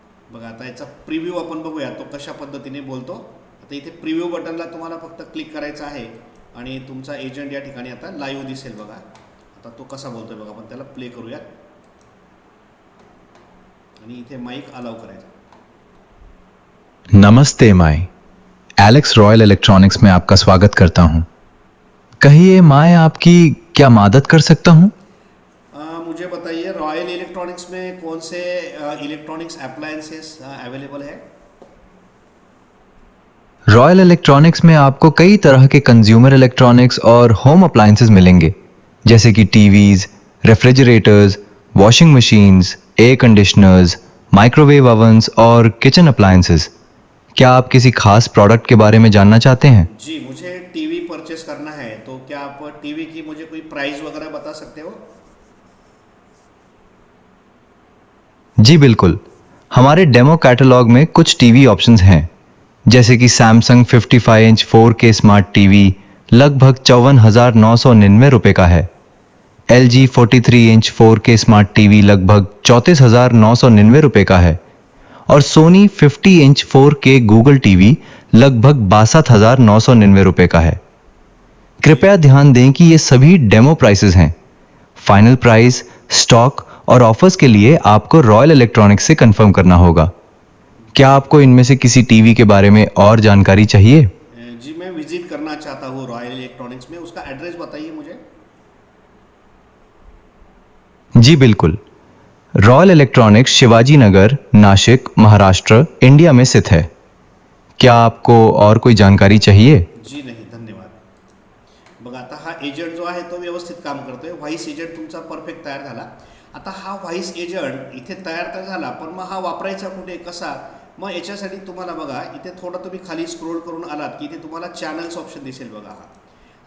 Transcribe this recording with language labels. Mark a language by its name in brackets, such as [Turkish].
[Marathi] बघा आता याचा प्रिव्ह्यू आपण बघूया तो कशा पद्धतीने बोलतो. आता इथे प्रिव्ह्यू बटनला तुम्हाला फक्त क्लिक करायचं आहे आणि तुमचा एजंट या ठिकाणी आता लाईव्ह दिसेल बघा. आता तो कसा बोलतोय बघा. आपण त्याला प्ले करूयात आणि इथे माईक अलाउ करायचा. [Hindi] नमस्ते, मैं एलेक्स रॉयल इलेक्ट्रॉनिक्स में आपका स्वागत करता हूं. कहिए, मैं आपकी क्या मदद कर सकता हूं. मुझे बताइए, रॉयल इलेक्ट्रॉनिक्स में कौन से इलेक्ट्रॉनिक्स अप्लायंसेस अवेलेबल है. रॉयल इलेक्ट्रॉनिक्स में आपको कई तरह के कंज्यूमर इलेक्ट्रॉनिक्स और होम अप्लायंसेस मिलेंगे, जैसे कि TVs, refrigerators, washing machines, air conditioners, microwave ओवन्स और किचन अप्लायंसेस. क्या आप किसी खास प्रोडक्ट के बारे में जानना चाहते हैं. जी, मुझे टीवी परचेस करना है. तो क्या आप टीवी की मुझे कोई प्राइस वगैरह बता सकते हो. जी बिल्कुल, हमारे डेमो कैटलॉग में कुछ टीवी ऑप्शंस हैं, जैसे कि Samsung 55 inch 4K smart TV लगभग 54,999 रुपए का है. LG 43 inch 4K smart TV लगभग 34,999 रुपए का है. और Soni 50 inch 4K Google TV लगभग 62,999 रुपए का है. कृपया ध्यान दें कि ये सभी डेमो प्राइसेस हैं. फाइनल प्राइस, स्टॉक और ऑफर्स के लिए आपको रॉयल इलेक्ट्रॉनिक्स से कंफर्म करना होगा. क्या आपको इनमें से किसी टीवी के बारे में और जानकारी चाहिए. जी, मैं विजिट करना चाहता हूँ रॉयल इलेक्ट्रॉनिक्स में. उसका एड्रेस बताइए मुझे. जी बिल्कुल, royal electronics Shivaji Nagar, Nashik, Maharashtra, India में स्थित है. क्या आपको और कोई जानकारी चाहिए. [Marathi] जी नाही, धन्यवाद. बघा आता हा एजंट जो आहे तो व्यवस्थित काम करतोय. व्हॉइस एजंट तुमचा परफेक्ट तयार झाला. आता हा व्हॉइस एजंट इथे तयार तर झाला, पण मग हा वापरायचा कुठे, कसा. मग याच्यासाठी तुम्हाला बघा इथे थोडं तुम्ही खाली स्क्रोल करून आलात की इथे तुम्हाला चॅनल्स ऑप्शन दिसेल बघा. हा